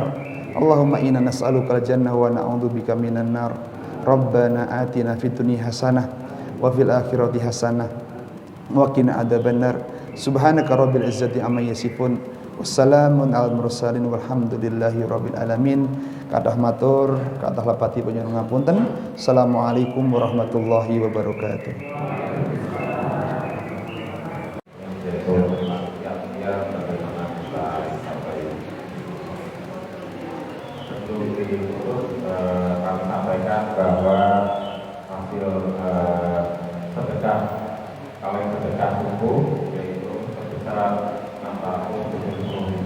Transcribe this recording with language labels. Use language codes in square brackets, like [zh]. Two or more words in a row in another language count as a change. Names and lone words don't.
[ar] اللهم إنا نسألك الجنة ونعوذ بك من النار. ربنا آتنا في الدنيا حسنة وفي الآخرة حسنة وقنا عذاب النار. سبحانك رب العزة عما يصفون والسلام على المرسلين والحمد لله رب العالمين. [jv] Kadah matur, kadah lapati panjenengan ngapunten. [ar] السلام عليكم ورحمة الله وبركاته. [id] Kami sampaikan bahwa hasil sedekah, kalau yang sedekah subuh yaitu sebesar 670